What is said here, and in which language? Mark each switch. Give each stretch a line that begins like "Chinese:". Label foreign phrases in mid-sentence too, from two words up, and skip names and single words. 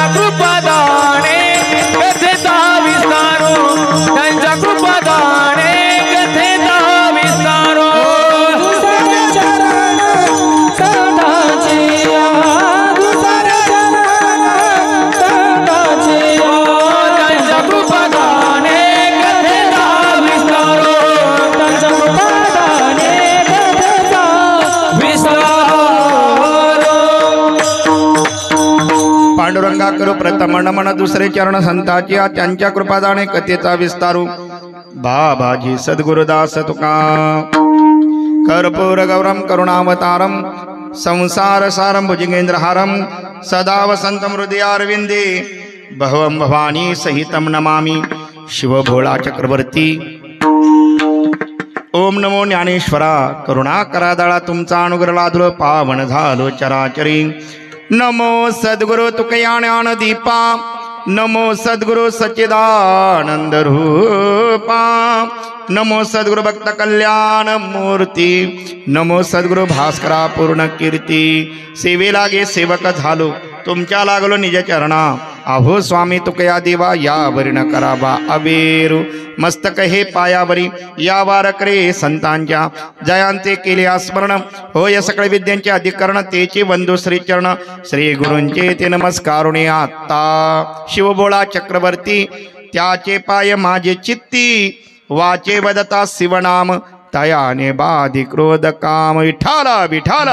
Marathi: कृपादाने कथेचा विस्तारो त्यांच्या कृपादाने कथेचा विस्तारो दुसरे चरण संताचे दुसरे चरण संताचे त्यांच्या कृपादाने कथेचा विस्तारो त्यांच्या कृपादाने कथेचा विस्तारो पांडुरंगा करू प्रथम नमन दुसरे चरण संताची त्यांच्या कृपादाने कथेचा विस्तारू बाबाजी सद्गुरुदास तुका
Sanskrit: कर्पूर गौरम करुणावतारम संसार सारम भुजगेंद्रहारम सदा वसंतम हृदयारविंदे भवम भवानी सहितम नमामि
Marathi: शिव भोळा चक्रवर्ती ओम नमो ज्ञानेश्वरा करुणा करादळा तुमचा अनुग्रह लाधलो पावन झालो चराचरी नमो सद्गुरु तुकया ज्ञान दीपा नमो सद्गुरु सच्चिदानंद रूपा नमो सद्गुरु भक्त कल्याण मूर्ती नमो सद्गुरु भास्करा पूर्ण कीर्ती सेवे लागे सेवक झालो तुमच्या लागलो निज चरणा अहो स्वामी तुकया देवा यावरी न करावा अवेरू मस्तक हे पायावरी या वारकरे संतांच्या जयांचे केले स्मरण होय सकळ विद्यांचे अधिकरण तेचे वंदू श्री चरण श्री गुरूंचे ते नमस्कारुणे आता शिवभोळा चक्रवर्ती त्याचे पाय माझे चित्ती वाचे वदता शिवनाम तयाने बाधी क्रोध काम विठाला विठाला